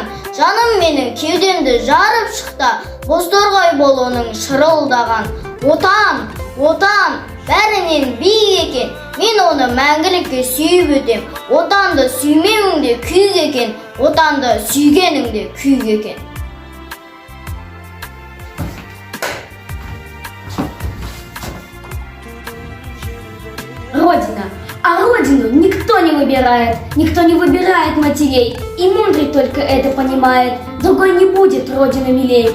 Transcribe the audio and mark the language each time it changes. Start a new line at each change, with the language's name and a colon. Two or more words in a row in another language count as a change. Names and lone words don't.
Kazakh: Жаным менің кеудемді жарып шықты, бозторғай бол оның шырылдаған. Отан, отан, бәрінен биік екен, мен оны мәңгілікке сүйіп өтем. Отанды сүймеуіңде күйік екен, отанды сүйгеніңде күйік екен.
Russian: Родина. А родину никто не выбирает. Никто не выбирает матерей. И мудрый только это понимает. Другой не будет родину милей.